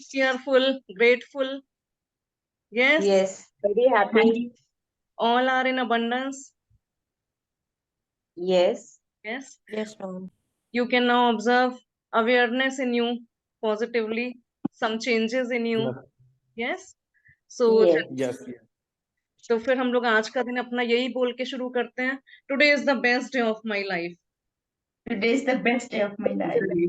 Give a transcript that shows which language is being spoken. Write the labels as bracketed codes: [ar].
[en] Cheerful. Grateful. Yes. Yes, very happy. All are in abundance. Yes. Yes. Yes, ma'am. You can now observe awareness in you positively. Some changes in you. Yes. So Yes. Yes, yes. [hi] तो फिर हम लोग आज का दिन अपना यही बोल के शुरू करते हैं, [en] Today is the best day of my life. Today is the best day of my life.